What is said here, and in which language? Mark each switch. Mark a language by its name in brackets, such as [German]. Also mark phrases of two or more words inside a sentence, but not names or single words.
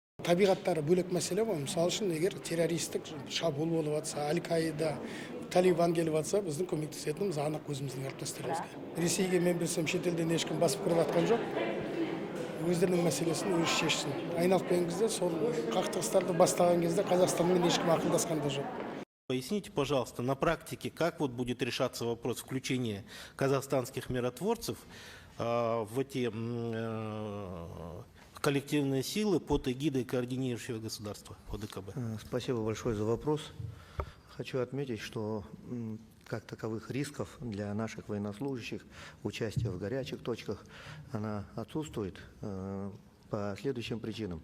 [Kazakh] табиғаттары бөлек мәселе ғой. Мысалы үшін, егер террористік шабуыл болып жатса, Аль-Каида, Талибан келіп жатса, біздің көмектесетініміз анық өзіміздің әріптестерімізге. Ресейге мен білсем, шетелден ешкім басып кіріп жатқан жоқ. Өздерінің мәселесін өзі шешсін. Айналып келген кезде, сол қақтығыстарды бастаған кезде Қазақстанмен ешкім ақылдасқан да жоқ. [Russian] Поясните, пожалуйста, на практике, как вот будет решаться вопрос включения казахстанских миротворцев в эти коллективные силы под эгидой координирующего государства ОДКБ? Спасибо большое за вопрос. Хочу отметить, что как таковых рисков для наших военнослужащих, участия в горячих точках, она отсутствует по следующим причинам.